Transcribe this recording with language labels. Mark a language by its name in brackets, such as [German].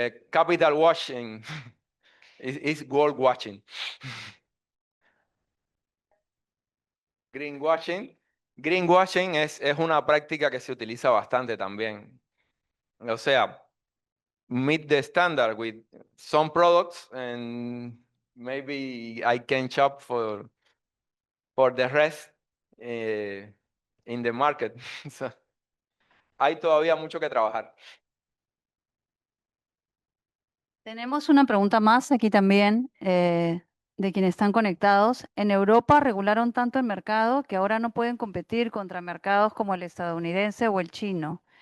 [English] Capital washing is gold washing. Greenwashing. [Spanish] Greenwashing es una práctica que se utiliza bastante también. O sea, [English] meet the standard with some products and maybe I can shop for the rest in the market. [Spanish] So, hay todavía mucho que trabajar. Tenemos una pregunta más aquí también de quienes están conectados. En Europa regularon tanto el mercado que ahora no pueden competir contra mercados como el estadounidense o el chino.